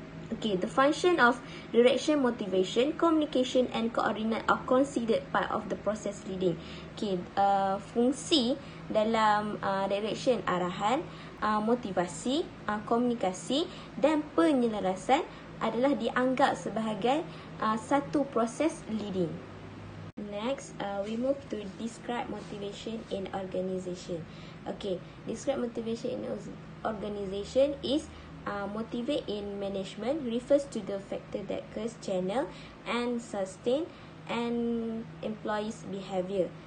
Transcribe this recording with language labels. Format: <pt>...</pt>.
<en>Okay, the function of direction, motivation, communication and coordinate are considered part of the process leading.</en> <ms>Okay, fungsi dalam direction, arahan, motivasi, komunikasi dan penyelarasan adalah dianggap sebagai satu proses leading.</ms> <en>Next, we move to describe motivation in organization. Okay, describe motivation in organization is motivate in management refers to the factor that cause, channel and sustain and employees behavior.</en>